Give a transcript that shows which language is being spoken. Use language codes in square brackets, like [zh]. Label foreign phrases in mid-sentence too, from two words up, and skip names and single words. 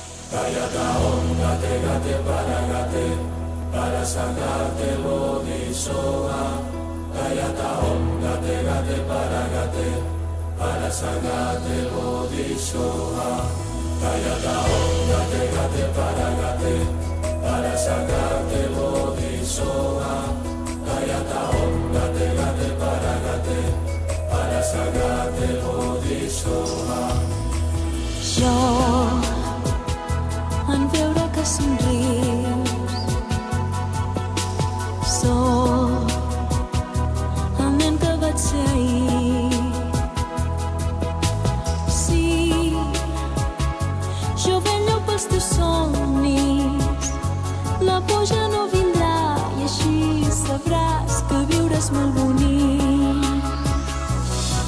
[sa] गयत ॐ गते गते पारगते पारसगते बोधिस्वाहा गयत ॐ गते गते पारगते पारसगते बोधिस्वाहा गयत ॐ गते गते पारगते पारसगते बोधिस्वाहा गयत ॐ गते गते पारगते पारसगते बोधिस्वाहा. [ca] Jo, en veure que somrius, sóc el nen que vaig ser ahir. Sí, jo vello pels teus somnis, la por ja no vindrà i així sabràs que viure és molt bonic.